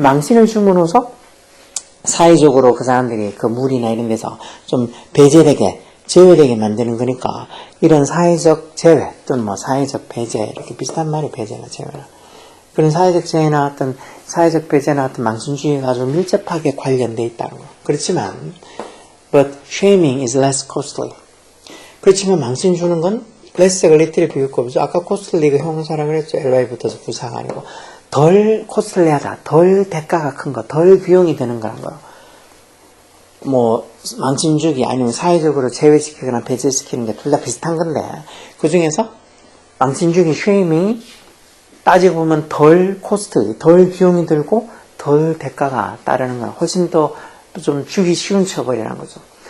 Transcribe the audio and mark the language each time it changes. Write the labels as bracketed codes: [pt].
[ko] 망신을 줌으로써 사회적으로 그 사람들이 그 무리나 이런 데서 좀 배제되게, 제외되게 만드는 거니까, 이런 사회적 제외, 또는 뭐 사회적 배제, 이렇게 비슷한 말이 배제나 제외나. 그런 사회적 제외나 어떤 사회적 배제나 어떤 망신주의가 아주 밀접하게 관련되어 있다는 거. [en] 그렇지만, but shaming is less costly. [ko] 그렇지만 망신 주는 건 less가 little이 비웃고, 아까 costly가 형사라 그랬죠. ly 붙어서 부사가 아니고. 덜 costly하다, 덜 대가가 큰 거, 덜 비용이 드는 거란 거예요. 뭐 망신 주기 아니면 사회적으로 제외시키거나 배제시키는 게 둘 다 비슷한 건데, 그 중에서 망신 주기 쉐이밍이 따지고 보면 덜 코스트, 덜 비용이 들고 덜 대가가 따르는 건 훨씬 더 좀 주기 쉬운 처벌이라는 거죠.